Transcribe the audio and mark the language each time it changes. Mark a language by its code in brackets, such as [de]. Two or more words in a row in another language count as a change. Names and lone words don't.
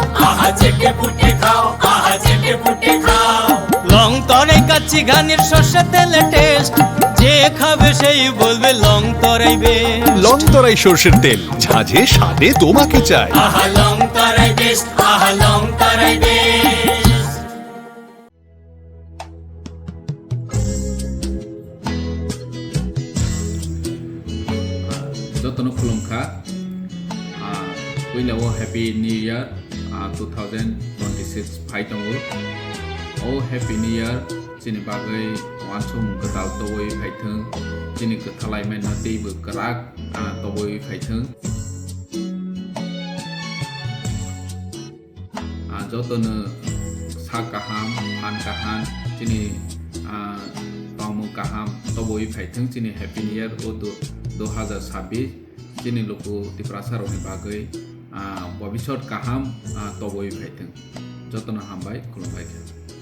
[bn] আহা চেটে পুটে খাও, আহা চেটে পুটে খাও। লং তরাই কাচ্চি ঘানির সর্ষে তেলে টেস্ট, যে খাবে সেই বলবে লং তরাই বেশ। লং তরাই সর্ষের তেল, ঝাঁঝে স্বাদে তোমাকে চাই। আহা লং তরাই বেশ, আহা লং তরাই বেশ। [trp] Jotono khulumkha koilao [en] happy new year 2026 [trp] phaitongo o [en] happy new year [trp] chini bagai wansung katal towoi phaithung chini kathalai mai na teibu karak towoi phaithung jotono sa kaham han kahan chini tamu kaham towoi phaithung chini [en] happy new year [trp] o 2026 chini loko tiprasaroni bagai bobishot kaham toboi phaithung jotono hambai khulumbai।